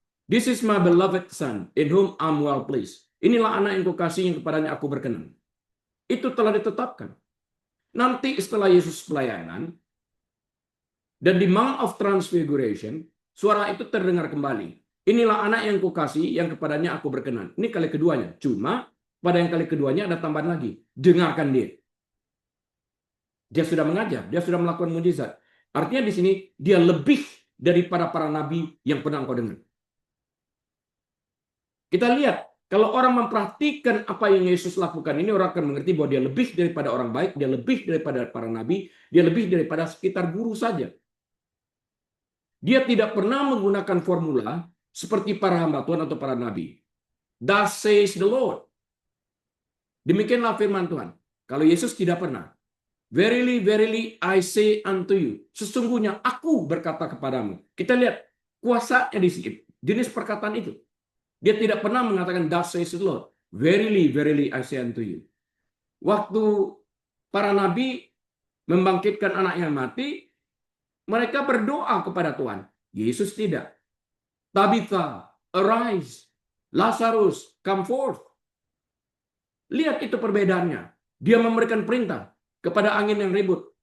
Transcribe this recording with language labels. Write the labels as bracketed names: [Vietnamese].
[English] This is my beloved son, in whom I'm well pleased. [Indonesian] Inilah anak yang kukasihi yang kepadanya aku berkenan. Itu telah ditetapkan. Nanti setelah Yesus pelayanan, dan di Mount of Transfiguration, suara itu terdengar kembali. Inilah anak yang kukasihi yang kepadanya aku berkenan. Ini kali keduanya. Cuma pada yang kali keduanya ada tambahan lagi. Dengarkan dia. Dia sudah mengajar, dia sudah melakukan mujizat. Artinya di sini dia lebih daripada para nabi yang pernah engkau dengar. Kita lihat, kalau orang memperhatikan apa yang Yesus lakukan ini, orang akan mengerti bahwa dia lebih daripada orang baik, dia lebih daripada para nabi, dia lebih daripada sekitar guru saja. Dia tidak pernah menggunakan formula seperti para hamba Tuhan atau para nabi. [English] Thus says the Lord. Demikianlah firman Tuhan. [Indonesian] Kalau Yesus tidak pernah. [English] Verily, verily, I say unto you. [Indonesian] Sesungguhnya aku berkata kepadamu. Kita lihat kuasanya di sini. Jenis perkataan itu. Dia tidak pernah mengatakan [English] thus says the Lord. Verily, verily, I say unto you. [Indonesian] Waktu para nabi membangkitkan anak yang mati, mereka berdoa kepada Tuhan. Yesus tidak. [English] Tabitha, arise. Lazarus, come forth. [Indonesian] Lihat itu perbedaannya. Dia memberikan perintah kepada angin yang ribut.